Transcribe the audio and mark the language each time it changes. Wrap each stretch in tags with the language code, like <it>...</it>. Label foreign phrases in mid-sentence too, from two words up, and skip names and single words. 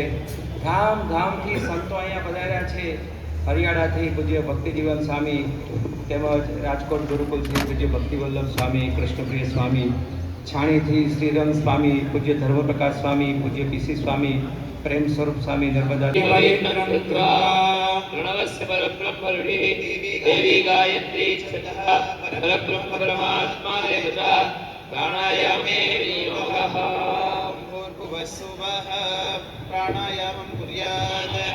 <gu>ધામધામથી સંતો અહીંયા પધાર્યા છે. હરિયાણાથી પૂજ્ય ભક્તિજીવન સ્વામી, તેમજ રાજકોટ ગુરુકુલથી પૂજ્ય ભક્તિવલ્લભ સ્વામી, કૃષ્ણપ્રિય સ્વામી, છાણીથી શ્રીરંગ સ્વામી, પૂજ્ય ધર્મપ્રકાશ સ્વામી, પૂજ્ય પીસી સ્વામી, પ્રેમ સ્વરૂપ સ્વામી, નર્મદા</gu> <sa>प्रणवस्य परब्रह्मरुणे देवी गायत्री छतः परब्रह्म परमात्मा देवता प्राणायामे विनियोगः भूर्भुवस्सुवः प्राणायामं कुर्यात्.</sa>